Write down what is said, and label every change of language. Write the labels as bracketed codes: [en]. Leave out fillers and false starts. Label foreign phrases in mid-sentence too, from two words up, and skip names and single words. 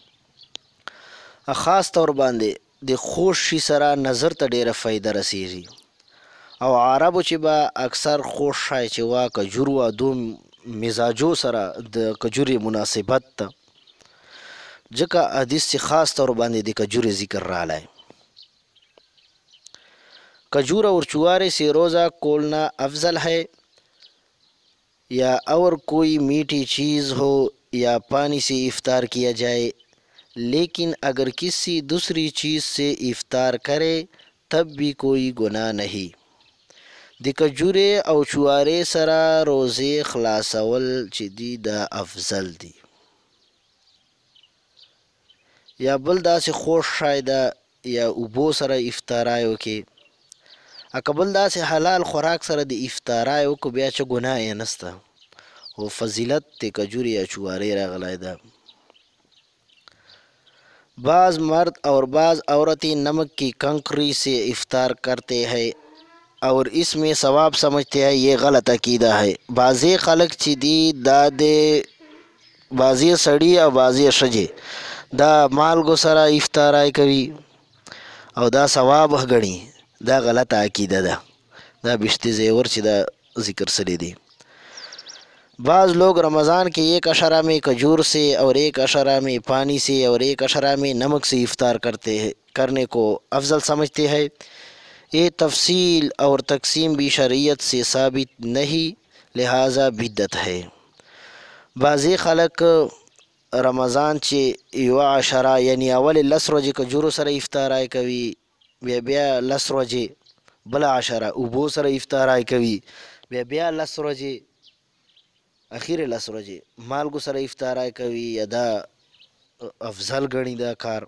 [ps] خاص طور باندې د خوږ شي سره نظر ته ډیره فایده رسیږي، او عربو چې به اکثر خوږ شی چې وا کجور وا دو مزاجو سره د کجورې مناسبت ته، ځکه حدیث چې خاص طور باندې د کجورې ذکر رالی. [ur] کجور اور چوارے سے روزہ کھولنا افضل ہے یا اور کوئی میٹھی چیز ہو یا پانی سے افطار کیا جائے، لیکن اگر کسی دوسری چیز سے افطار کرے تب بھی کوئی گناہ نہیں. [ps] د کجورې او چوارې سره روزې خلاصول چې دي دا افضل دي. یا بل داسې خوږ شی ده یا اوبو سره افطارای وکړي، که بل داسې حلال خوراک سره د افطارای وکړو بیا چې ګناه یې نسته، خو فضیلت د کجورې یا چوارې راغلی ده. [ur] بعض مرد اور بعض عورتیں نمک کی کنکری سے افطار کرتے ہیں اور اس میں ثواب سمجھتے ہیں. یہ غلط عقیدہ ہے. [ps] بعضی خلق چې دي دا د بعضی سړي او بعضی ښځې دا مالګو سره افطارای کوي او دا ثواب غني، دا غلطه عقیده ده. دا بشت زیور چې دا ذکر سری دی. [ur] بعض لوگ رمضان کے 1 اشرہ میں کھجور سے اور 1 اشرہ میں پانی سے اور 1 اشرہ میں نمک سے افطار کرنے کو افضل سمجھتے ہیں. یہ تفصیل اور تقسیم بھی شریعت سے ثابت نہیں، لہٰذا بدعت ہے. [ps] بعضی خلق رمضان چې 1 اشرہ یعنی اول 10 ورځې کجورو سره افطارای کوي، بیا 10 ورځې بله اشرہ اوبو سره افطارای کوي، بیا 10 ورځې اخیر 10 ورځې مالګو سره افطارای کوي، یا دا افضل ګڼي دا کار.